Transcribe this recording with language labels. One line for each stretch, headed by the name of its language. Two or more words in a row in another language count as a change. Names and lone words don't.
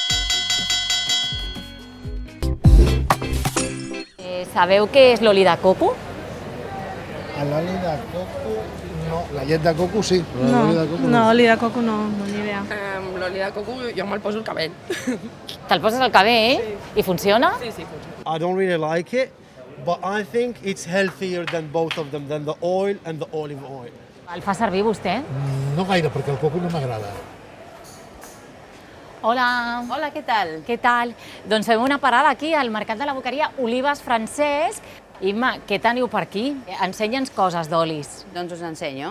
Catalan: Sabeu què és l'oli de coco? L'oli de coco, no. La llet de coco sí, però No, l'oli de coco no, oli de coco no, ni idea. L'oli de coco jo me'l poso al cabell. Te'l poses al cabell i funciona? Sí, funciona.
English: I don't really like it, but I think it's healthier than both of them, than the oil and the olive oil.
Catalan: El fa servir vostè? No gaire, perquè el coco no m'agrada. Hola. Hola, què tal? Què tal? Doncs fem una parada aquí al Mercat de la Boqueria Olives Francesc. Imma, què teniu per aquí? Ensenya'ns coses d'olis. Doncs us ensenyo.